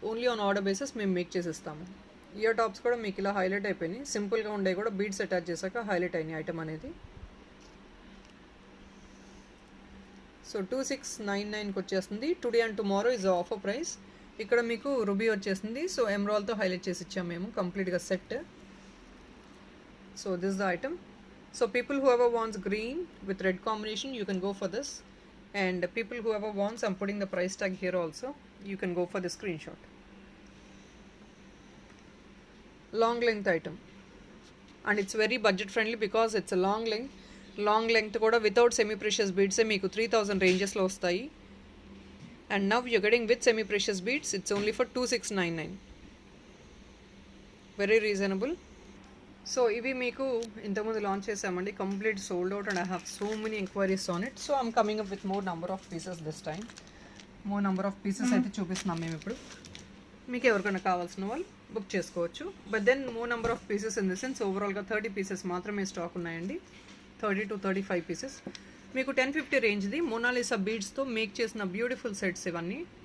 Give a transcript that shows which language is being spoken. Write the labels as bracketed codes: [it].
[te] Only on order basis మేము make చేసిస్తాము. Ear tops కూడా మీకు ఇలా హైలైట్ అయిపోయినాయి, సింపుల్గా ఉండే కూడా బీడ్స్ అటాచ్ చేశాక హైలైట్ అయినాయి ఐటమ్ అనేది. [en] so [te] 2699కి వచ్చేస్తుంది. [en] Today and tomorrow is offer price. [te] ఇక్కడ మీకు రుబీ వచ్చేసింది, సో ఎమ్రాల్తో హైలైట్ చేసి ఇచ్చాము మేము కంప్లీట్గా set. [en] So this the item So people whoever wants green with red combination, you can go for this. And people whoever wants, I'm putting the price tag here also, you can go for the screenshot. Long length item, and it's very budget friendly because it's a long length kuda without semi precious beads [te] meeku 3000 ranges lo vastayi. [en] And now you're getting with semi precious beads, it's only for 2699. Very reasonable. So [te] ivi meeku intamundu launch chesamandi, [en] complete sold out, and I have so many inquiries on it. So I'm coming up with more number of pieces this time. More number of pieces [te] అయితే చూపిస్తున్నాం మేము ఇప్పుడు. మీకు ఎవరికైనా కావాల్సిన వాళ్ళు book చేసుకోవచ్చు. [en] but then more number of pieces in the sense [te] ఓవరాల్గా 30 పీసెస్ మాత్రమే స్టాక్ ఉన్నాయండి. 30 to 35 పీసెస్. మీకు 1050 రేంజ్ది మొనాలిసా బీడ్స్తో మేక్ చేసిన బ్యూటిఫుల్ సెట్స్ ఇవన్నీ.